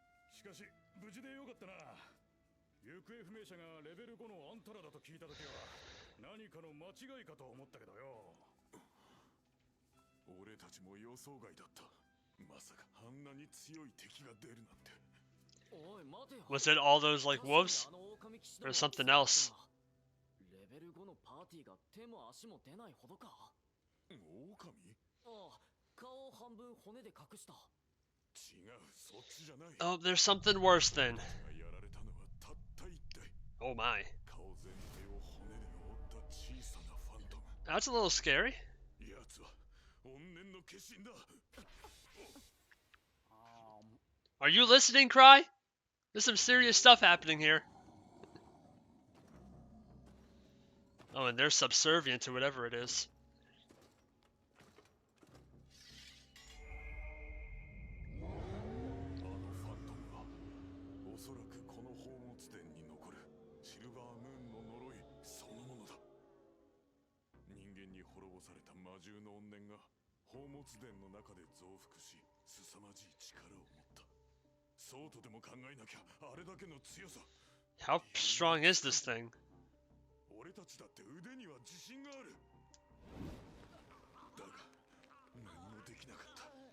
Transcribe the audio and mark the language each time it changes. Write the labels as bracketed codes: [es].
[ja] しかし無事でよかったな。行方不明者がレベル5のアンタラだと聞いたときは何かの間違いかと思ったけどよ。俺たちも予想外だった。まさかあんなに強い敵が出るなんて。 [en] Was it all those like wolves? Or something else? [ja] レベル5のパーティーが手も足も出ないほどか。狼？ああ、顔を半分骨で隠した。違う、そっちじゃない。 [en] Oh, there's something worse then. [ja] やられたのはたった一体。 [en] Oh my. [ja] 顔全体を骨で覆った小さなファントム。 [en] That's a little scary. [ja] やつは怨念の化身だ。 [en] Are you listening, Cry? There's some serious stuff happening here. Oh, and they're subservient to whatever it is. [ja] あのファントムはおそらくこの宝物殿に残るシルバームーンの呪いそのものだ。人間に滅ぼされた魔獣の怨念が宝物殿の中で増幅し、凄まじい力を持った。そうとでも考えなきゃあれだけの強さ。 [en] How strong is this thing? [ja] 俺たちだって腕には自信がある。だが何もできなかった。